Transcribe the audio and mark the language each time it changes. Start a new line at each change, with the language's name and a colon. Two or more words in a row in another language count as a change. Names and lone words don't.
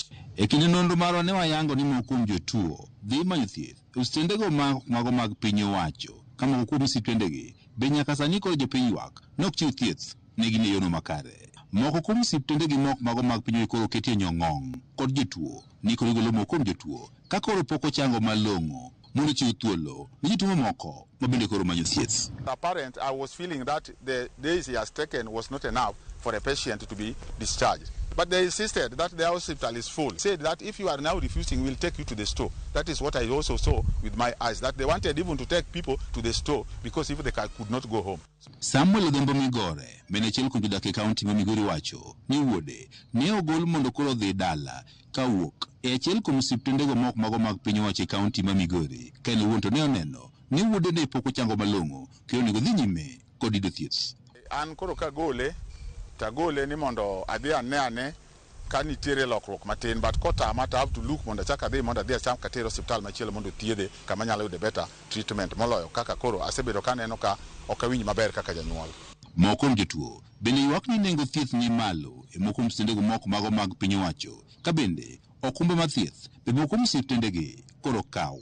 Luo (Kenya and Tanzania): E kinde nonro marwa ne wayango ni moko kuom jotuo dhi manyo thieth e osiptendego mago mag piny owacho, ka moko kuom osiptendegi be nyaka sani koro jopiny ywak nok chiw thieth ne gin e yono makare. Moko kuom osiptendegi moko mago mag piny koro ketie nyong'ong kod jotuo ni koro golo moko kuom jotuo ka koro pok ochango malong'o mondo chiw thuolo ne jotuo mamoko ma bende koro manyo thieth.
English: Apparent, I was feeling that the days he has taken was not enough for a patient to be discharged. But they insisted that the hospital is full. Said that if you are now refusing, we'll take you to the store. That is what I also saw with my eyes, that they wanted even to take people to the store because if they could not go home.
Luo (Kenya and Tanzania): Samuel Odhombo Migore, menechiel kuom jodak e kaunti ma Migori wacho ni wuode ne ogol mondo koro dhi dala ka wuok e achiel kuom osiptendego moko mago mag piny owacho e kaunti ma Migori, ka en owuon to ne oneno ni wuode ne pok ochango malong'o kendo onego dhi nyime kod yudo thieth. An koro ka gole tagole ni mondo adhi ane ka nitiere lokruok matin, but kotama
English: to have to look
Luo (Kenya and Tanzania): mondo achak adhi mondo adhi acham katero hospital machielo mondo thiedhe kama nyalo yude
English: better treatment
Luo (Kenya and Tanzania): moloyo kaka koro asebedo kaneno ka ok awinj maber kaka janyuol. Moko kuom jotuo bende ywak ni nengo thieth ni malo e moko kuom osiptendego moko mago mag piny owacho, ka bende okumbe mag thieth be moko kuom osiptendegi koro kaw.